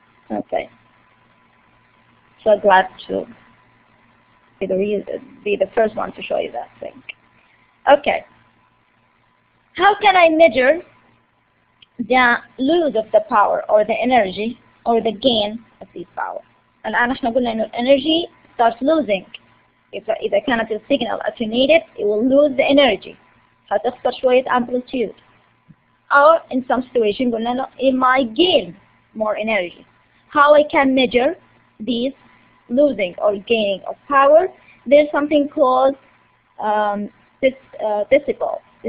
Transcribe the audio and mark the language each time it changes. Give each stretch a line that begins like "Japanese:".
English: Okay. So glad to be the first one to show you that thing. Okay. How can I measure the lose of the power or the energy or the gain of this power?
Arabic: الآن احنا قلنا إنه
English: energy starts losing.
Arabic: إذا كانت
English: الsignal attenuated, it will lose the energy.
Arabic: هتخسر شوية amplitude.
English: Or in some situation
Arabic: قلنا إنه
English: it might gain more energy. How I can measure these losing or gaining of power? There's something called decibel.